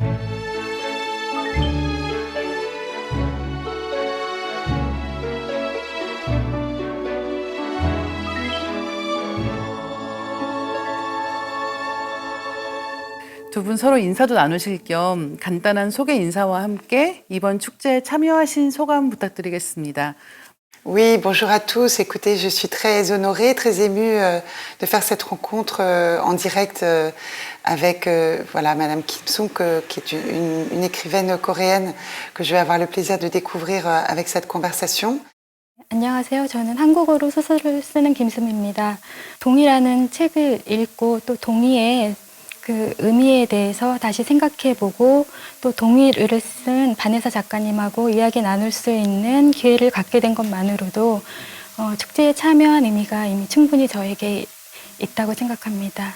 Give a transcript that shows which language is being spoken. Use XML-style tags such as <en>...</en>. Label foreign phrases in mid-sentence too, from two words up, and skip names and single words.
<ko>두 분 서로 인사도 나누실 겸 간단한 소개 인사와 함께 이번 축제에 참여하신 소감 부탁드리겠습니다.</ko> <fr>Oui, bonjour à tous. Écoutez, je suis très honorée, très émue de faire cette rencontre en direct avec voilà, Madame Kim Sung, qui est une écrivaine coréenne que je vais avoir le plaisir de découvrir avec cette conversation.</fr> <ko>안녕하세요. 저는 한국어로 소설을 쓰는 김수미입니다. 동이라는 책을 읽고 또 동이의 그 의미에 대해서 다시 생각해보고 또 동의를 쓴 바네사 작가님하고 이야기 나눌 수 있는 기회를 갖게 된 것만으로도 축제에 참여한 의미가 이미 충분히 저에게 있다고 생각합니다.</ko>